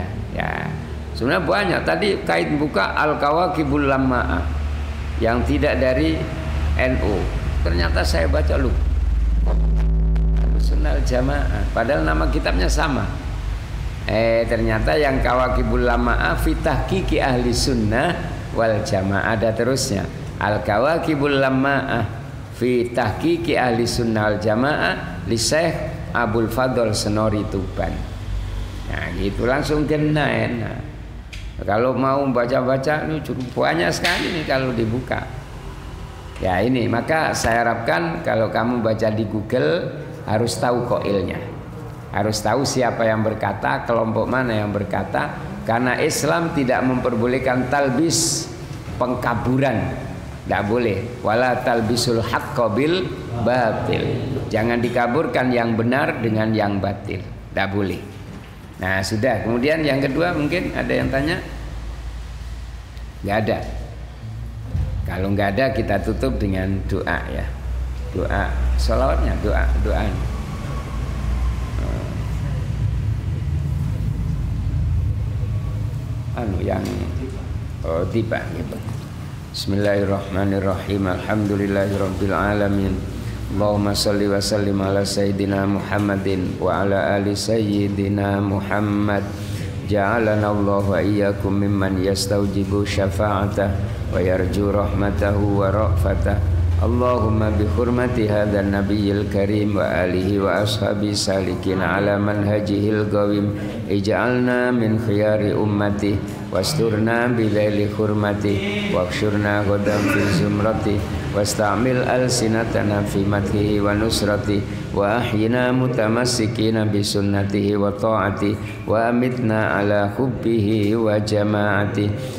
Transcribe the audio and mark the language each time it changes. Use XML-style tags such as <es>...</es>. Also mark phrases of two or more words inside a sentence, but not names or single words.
<id>Ya sebenarnya banyak. Tadi kait buka Al-Kawakibul Lamma'ah yang tidak dari NU. Ternyata saya baca Ahlus Sunnah Jamaah, padahal nama kitabnya sama. Ternyata yang Kawakibul Lamma'ah fi tahqiqi ahli sunnah wal jamaah, ada terusnya. Al Kawakibul Lamma'ah fi tahqiqi ahli sunnah wal jamaah li Syekh Abdul Fadl Senori Tuban. Nah gitu langsung kena enak. Kalau mau baca-baca ini cukup banyak sekali nih kalau dibuka. Ya ini, maka saya harapkan kalau kamu baca di Google harus tahu qailnya. Harus tahu siapa yang berkata, kelompok mana yang berkata. Karena Islam tidak memperbolehkan talbis, pengkaburan. Tidak boleh.</id> <ar>ولا تلبسوا الحق بالباطل.</ar> <id>Jangan dikaburkan yang benar dengan yang batil. Tidak boleh. Nah sudah. Kemudian yang kedua mungkin ada yang tanya? Nggak ada. Kalau nggak ada kita tutup dengan doa ya. Doa sholawatnya, doa. Yang tiba gitu.</id> <ar>بسم الله الرحمن الرحيم الحمد لله رب العالمين. اللهم صل وسلم على سيدنا محمد وعلى آل سيدنا محمد. جعلنا الله وإياكم ممن يستوجب شفاعته ويرجو رحمته ورأفته. اللهم بحرمة هذا النبي الكريم وآله وأصحابه السالكين على منهجه القويم اجعلنا من خيار أمته واسترنا بذيل حرمته واحشرنا غدا في زمرته واستعمل ألسنتنا في مدحه ونصرته وأحينا متمسكين بسنته وطاعته وأمتنا على حبه وجماعته.</ar>